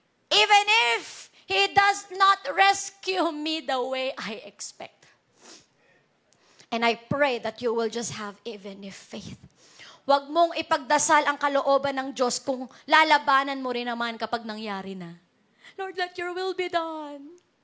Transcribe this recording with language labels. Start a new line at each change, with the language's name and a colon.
English: Even if He does not rescue me the way I expect. And I pray that you will just have even if faith.
Filipino: Huwag mong ipagdasal ang kalooban ng Diyos kung lalabanan mo rin naman kapag nangyari na.
English: Lord, let your will be done.